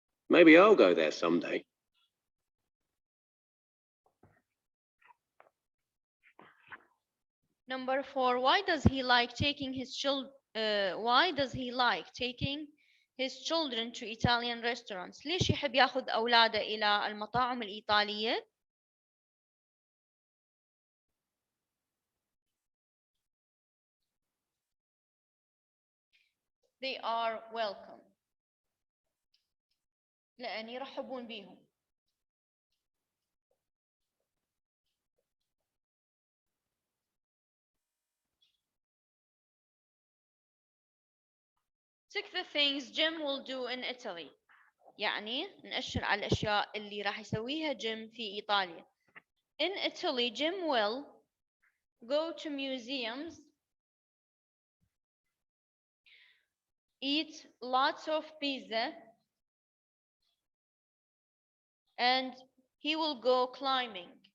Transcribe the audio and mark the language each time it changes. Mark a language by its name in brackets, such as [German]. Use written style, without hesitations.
[English] Maybe I'll go there someday. Number 4. Why does he like taking his children to Italian restaurants? [Arabic] ليش يحب ياخذ أولاده إلى المطاعم الإيطالية؟ [English] They are welcome. [Arabic] لأن يرحبون بيهم. [English] Tick the things Jim will do in Italy. [Arabic] يعني نأشر على الأشياء اللي راح يسويها جيم في إيطاليا. [English] In Italy, Jim will go to museums, eat lots of pizza, and he will go climbing.